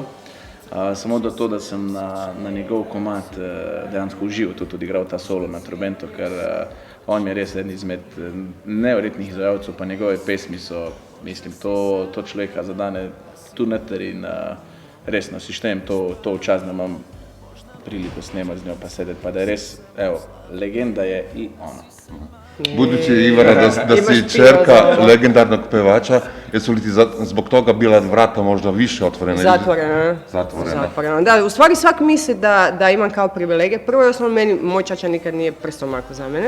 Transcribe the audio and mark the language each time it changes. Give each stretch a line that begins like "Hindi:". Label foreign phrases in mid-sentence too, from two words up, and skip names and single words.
Slovenian: Samo do to, da sem na njegov komad dejansko užival, tudi odigral ta solo na Trubento, ker on mi je res eden izmed neverjetnih izvajalcev, pa njegove pesmi so, mislim, to človeka zadane tu noter in resno si štejem to v čast, da imam priliko snemati z njo pa sedeti, pa da je res,
Croatian: evo, legenda je i ona. Budući Ivana da si čerka legendarnog pevača, jesu li ti zbog toga bila vrata možda više otvorena? Zatvorena. Da, u stvari svak misli da imam kao privilegije. Prvo i osnovno, moj čača nikad nije prstom mako za mene.